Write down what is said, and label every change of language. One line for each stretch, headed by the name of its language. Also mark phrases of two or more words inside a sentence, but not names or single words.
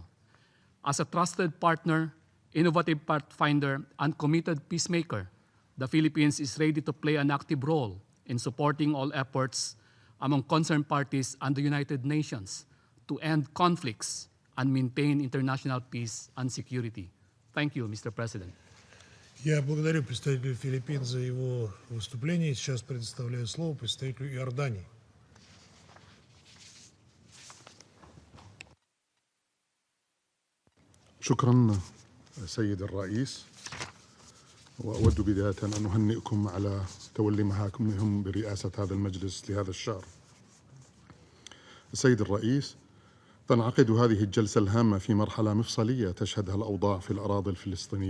English: As a trusted partner, innovative pathfinder, and committed peacemaker, the Philippines is ready to play an active role in supporting all efforts among concerned parties and the United Nations to end conflicts and maintain international peace and security. Thank you, Mr. President.
Russian: Я благодарю представителя Филиппин за его выступление. Сейчас предоставляю слово представителю Иордании.
Arabic: شكرا سيد الرئيس، وأود بداية أن أهنئكم على تولي مهامكم برئاسة هذا المجلس لهذا الشهر. السيد الرئيس، تنعقد هذه الجلسة الهامة في مرحلة مفصلية تشهدها الأوضاع في الأراضي الفلسطينية